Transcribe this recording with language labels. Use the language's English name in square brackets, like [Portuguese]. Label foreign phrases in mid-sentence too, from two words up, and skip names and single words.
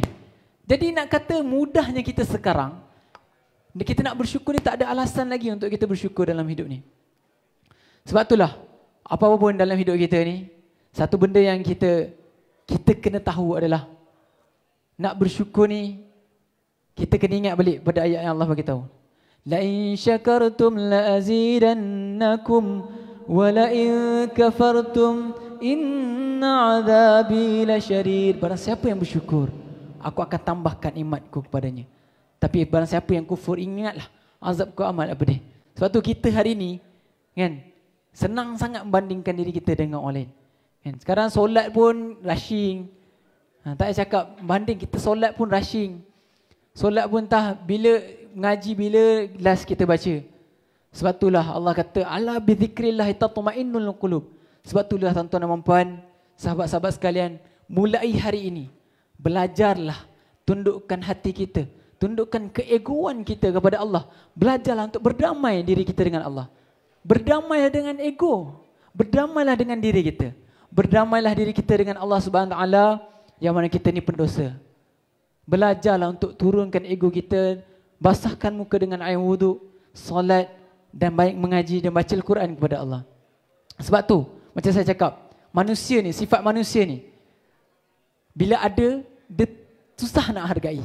[Malay] Jadi nak kata mudahnya kita sekarang, kita nak bersyukur ni tak ada alasan lagi untuk kita bersyukur dalam hidup ni. Sebab itulah apa-apa pun dalam hidup kita ni, satu benda yang kita kena tahu adalah nak bersyukur ni, kita kena ingat balik pada ayat yang Allah bagi tahu. [Arabic] لئن شكرتم لأزيدنكم ولئن كفرتم إن عذابي لشديد. [Malay] Barang siapa yang bersyukur, aku akan tambahkan nikmatku kepadanya. Tapi barang siapa yang kufur, ingatlah azabku amat pedih. Sebab tu kita hari ni kan senang sangat membandingkan diri kita dengan orang lain. Kan, sekarang solat pun rushing. Tak payah cakap banding, kita solat pun rushing. Solat pun entah bila ngaji, bila last kita baca. Sebab itulah Allah kata [Arabic] ألا بذكر الله تطمئن القلوب. [Malay] Sebab itulah tuan-tuan dan puan, sahabat-sahabat sekalian, mulai hari ini belajarlah, tundukkan hati kita, tundukkan keegoan kita kepada Allah. Belajarlah untuk berdamai diri kita dengan Allah. Berdamailah dengan ego, berdamailah dengan diri kita, berdamailah diri kita dengan Allah [Arabic] سبحانه وتعالى [Malay] yang mana kita ni pendosa. Belajarlah untuk turunkan ego kita, basahkan muka dengan air wuduk, solat dan baik mengaji dan baca Al-Quran kepada Allah. Sebab tu, macam saya cakap, manusia ni, sifat manusia ni, bila ada, dia susah nak hargai.